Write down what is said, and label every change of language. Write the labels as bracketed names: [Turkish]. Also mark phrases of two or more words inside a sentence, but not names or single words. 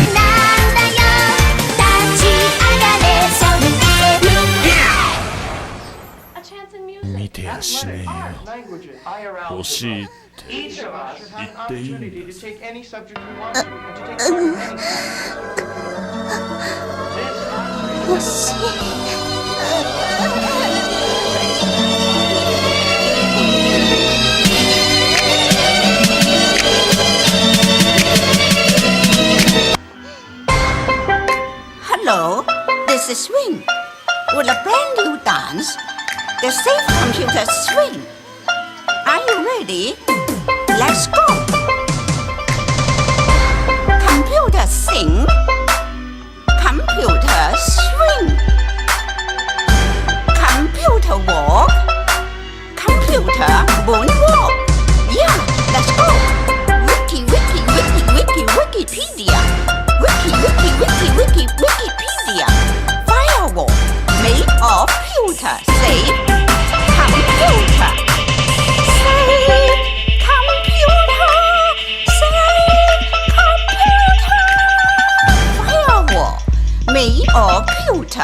[Japanese] 見てやしねえよ欲しいって言っていいんです欲しい。 [English] Hello, this is Swing. With a brand new dance, the Safe Computer Swing. Are you ready? Let's go. Computer sing. Computer swing. Computer walk. Computer moonwalk. Yeah, let's go. Wiki, wiki, wiki, wiki, Wikipedia. Wiki, wiki, wiki, wiki, Wikipedia. Firewall made of pewter. Safe computer. Safe computer. Safe computer. Firewall made of pewter.